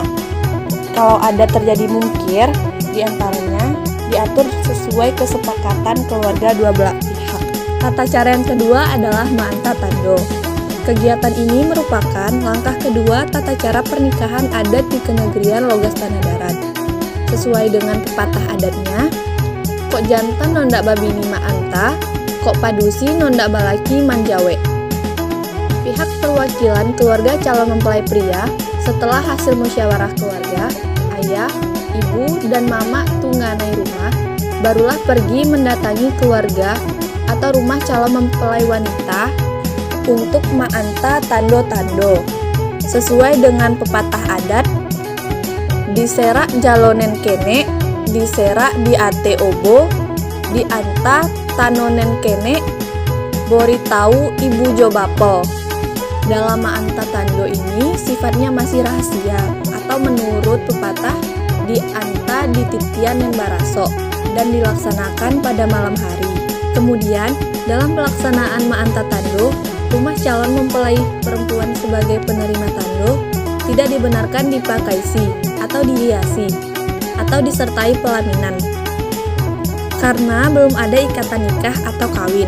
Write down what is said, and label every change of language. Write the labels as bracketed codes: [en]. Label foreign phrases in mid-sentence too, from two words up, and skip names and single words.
[id] Kalau ada terjadi mungkir, diantaranya diatur sesuai kesepakatan keluarga dua belah pihak. Tata cara yang kedua adalah Ma'anta Tando. Kegiatan ini merupakan langkah kedua tata cara pernikahan adat di Kenegerian Logas Tanah Darat. Sesuai dengan pepatah adatnya, [min] kok jantan nondak babini ma'anta, kok padusi nondak balaki manjawe. [id] Pihak perwakilan keluarga calon mempelai pria setelah hasil musyawarah keluarga, ayah, ibu, dan mama tungganai rumah, barulah pergi mendatangi keluarga atau rumah calon mempelai wanita untuk Ma'anta Tando-Tando. Sesuai dengan pepatah adat, [min] diserak jalonen kene, diserak di ate obo, dianta tanonen kene, bori tahu ibu jobapo. [id] Dalam Ma'anta Tando ini sifatnya masih rahasia atau menurut pepatah [min] dianta di titian yang baraso [id] dan dilaksanakan pada malam hari. Kemudian dalam pelaksanaan Ma'anta Tando, rumah calon mempelai perempuan sebagai penerima tando tidak dibenarkan dipakaisi atau dihiasi atau disertai pelaminan karena belum ada ikatan nikah atau kawin.